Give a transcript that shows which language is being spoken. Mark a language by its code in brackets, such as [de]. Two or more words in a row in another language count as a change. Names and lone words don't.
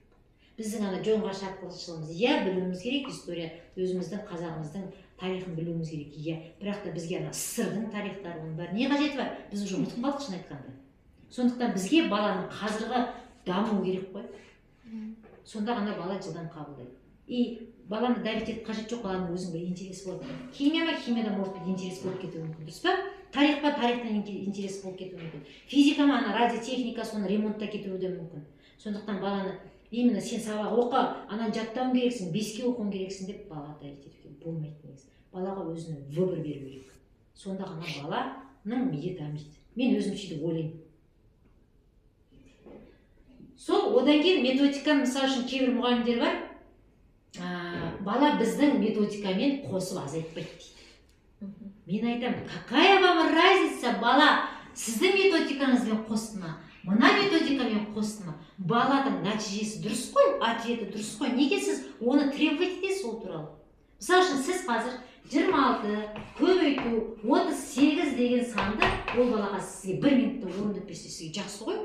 [kk] Біздің ана жоңға шапқылшылығымыз, білуіміз керек, история өзіміздің қазағымыздың тарихын білуіміз керек, бірақ та бізге ана сырдың тарихтары, оның бәрі не қажеті бар? Біз уже ұмытып қалдық, шын айтқанда. Сондықтан бізге баланың қазіргі дамуы керек қой. Сонда ғана бала жылдам қабылдайды. И баланы давить етіп қажет жоқ, баланың өзінің бір интерес болады. Химиядан [ru] может быть [kk] интерес болып кетуі мүмкін, дұрыс па? Тарихтан интерес болып кетуі мүмкін. Физикама, радиотехника, соны ремонтта кетуі де мүмкін. Сондықтан баланы именно сен сабақ оқы, ананы жаттауың керексің, 5-ке оқуың керексің деп балаға давить етуге болмайды негізі. Балаға өзіне выбор беру керек. Сонда ғана баланың миы дамиды. Мен өзім сөйтіп ойлаймын. Сол одан кейін методика, мысалы үшін кейбір мұғалімдер бар, бала біздің методикамен қосып азайтпайды дейді. Мен айтамын, [ru] какая вам разница, [kk] бала сіздің методикаңызбен қосты ма, мына методикамен қосты ма? Баланың нәтижесі дұрыс қой, ответі дұрыс қой. Неге сіз оны требовать етесіз ол туралы? Мысалы үшін сіз қазір 26 көбейту 38 деген санды ол балаға сізге 1 минутта орындап берсе сізге жақсы ғой.